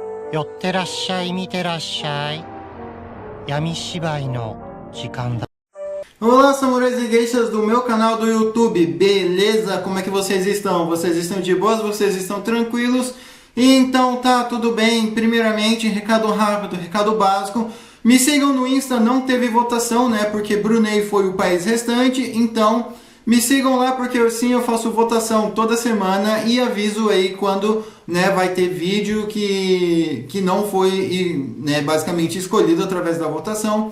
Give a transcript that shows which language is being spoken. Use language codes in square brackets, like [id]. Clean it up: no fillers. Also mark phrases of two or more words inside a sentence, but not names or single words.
[ja] 寄ってらっしゃい、見てらっしゃい。闇芝居の時間だ。 [pt] Olá, samurais e geishas do meu canal do YouTube, beleza? Como é que vocês estão? Vocês estão de boas? Vocês estão tranquilos? Então tá, tudo bem. Primeiramente, recado rápido, recado básico. Me sigam no Insta, não teve votação, né? Porque Brunei foi o país restante, então me sigam lá porque sim, eu faço votação toda semana e aviso aí quando, né, vai ter vídeo que não foi, né, basicamente escolhido através da votação.